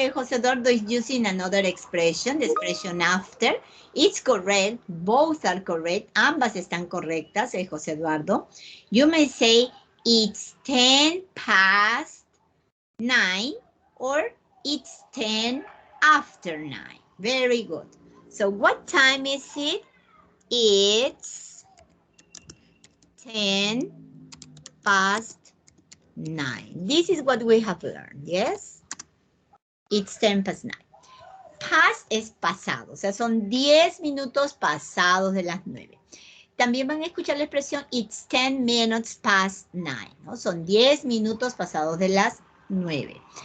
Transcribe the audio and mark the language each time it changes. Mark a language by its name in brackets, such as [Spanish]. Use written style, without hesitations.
[English] Jose Eduardo is using another expression, the expression after. It's correct. Both are correct. [Spanish] Ambas están correctas, Jose Eduardo. [English] You may say it's 10 past 9 or it's 10 after 9. Very good. So what time is it? It's 10 past 9. This is what we have learned, yes? It's 10 past 9. [Spanish] Past es pasado, o sea, son 10 minutos pasados de las 9. También van a escuchar la expresión it's 10 minutes past 9, ¿no? Son 10 minutos pasados de las 9.